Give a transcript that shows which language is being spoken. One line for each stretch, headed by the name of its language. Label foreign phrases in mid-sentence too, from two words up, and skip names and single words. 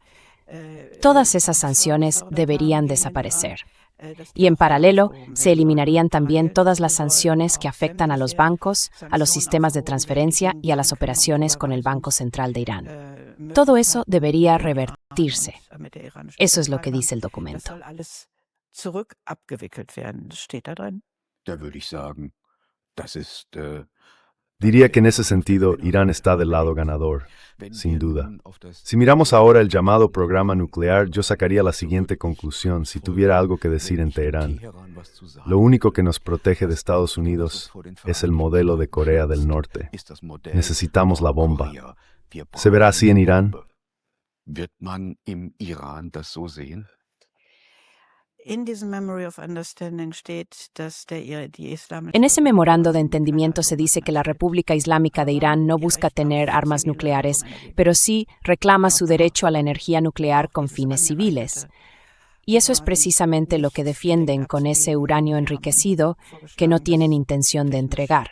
Spanish: Todas esas sanciones deberían desaparecer. Y en paralelo, se eliminarían también todas las sanciones que afectan a los bancos, a los sistemas de transferencia y a las operaciones con el Banco Central de Irán. Todo eso debería revertirse. Eso es lo que dice el documento.
German: Da würde ich sagen, das ist,
Spanish: Diría que en ese sentido Irán está del lado ganador, sin duda. Si miramos ahora el llamado programa nuclear, yo sacaría la siguiente conclusión si tuviera algo que decir en Teherán. Lo único que nos protege de Estados Unidos es el modelo de Corea del Norte. Necesitamos la bomba. ¿Se verá así en Irán?
German: Wird man im Iran das so sehen? In diesem
English: Memory of Understanding
German: steht, dass die islamische
Spanish: En ese memorando de entendimiento se dice que la República Islámica de Irán no busca tener armas nucleares, pero sí reclama su derecho a la energía nuclear con fines civiles. Y eso es precisamente lo que defienden con ese uranio enriquecido que no tienen intención de entregar.